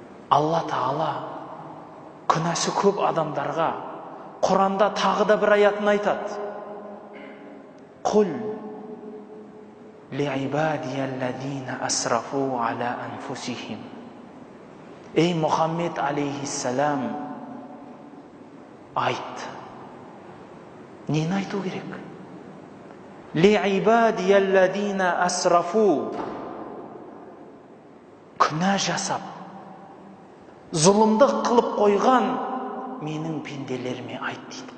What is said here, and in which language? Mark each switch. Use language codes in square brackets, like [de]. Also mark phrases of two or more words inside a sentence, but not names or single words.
[kk] Алла Тағала күнәсі көп адамдарға Құранда тағы да бір аятын айтады. [ar] قل لعبادي الذين أسرفوا على أنفسهم. [kk] Ей Мұхаммед алейхиссалам, айт. Нені айту керек? [ar] لعبادي الذين أسرفوا, [kk] күнә жасап, зұлымдық қылып қойған менің пенделеріме айт дейді.